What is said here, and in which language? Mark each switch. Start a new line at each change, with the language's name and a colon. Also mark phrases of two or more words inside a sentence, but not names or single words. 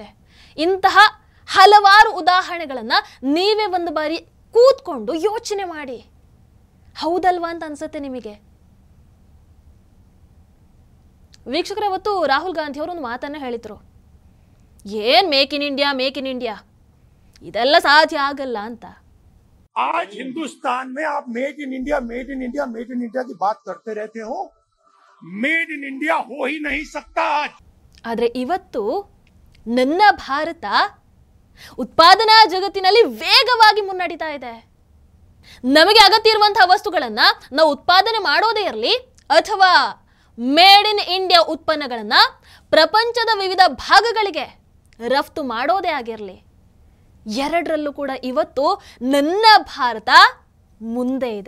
Kannada: ಇಂತಹ ಹಲವಾರು ಉದಾಹರಣೆಗಳನ್ನ ನೀವೇ ಒಂದು ಬಾರಿ ಕೂತ್ಕೊಂಡು ಯೋಚನೆ ಮಾಡಿ. ಹೌದಲ್ವಾ ಅಂತ ಅನ್ಸುತ್ತೆ ನಿಮಗೆ. ವೀಕ್ಷಕರ, ಇವತ್ತು ರಾಹುಲ್ ಗಾಂಧಿ ಅವರು ಒಂದು ಮಾತನ್ನ ಹೇಳಿದ್ರು. ಏನ್ ಮೇಕ್ ಇನ್ ಇಂಡಿಯಾ ಇದೆಲ್ಲ ಸಾಧ್ಯ ಆಗಲ್ಲ ಅಂತ.
Hindi: आज हिंदुस्तान में आप
English: Made in India
Hindi: की बात करते रहते हो,
English: Made in India
Hindi: हो ही नहीं सकता आज.
Kannada: ಆದ್ರೆ ಇವತ್ತು ನನ್ನ ಭಾರತ ಉತ್ಪಾದನಾ ಜಗತ್ತಿನಲ್ಲಿ ವೇಗವಾಗಿ ಮುನ್ನಡೀತಾ ಇದೆ. ನಮಗೆ ಅಗತ್ಯ ಇರುವಂತಹ ವಸ್ತುಗಳನ್ನ ನಾವು ಉತ್ಪಾದನೆ ಮಾಡೋದೇ ಇರಲಿ ಅಥವಾ
English: Made in India
Kannada: ಉತ್ಪನ್ನಗಳನ್ನ ಪ್ರಪಂಚದ ವಿವಿಧ ಭಾಗಗಳಿಗೆ ರಫ್ತು ಮಾಡೋದೇ ಆಗಿರಲಿ, ಎರಡರಲ್ಲೂ ಕೂಡ ಇವತ್ತು ನನ್ನ ಭಾರತ ಮುಂದೆ ಇದೆ.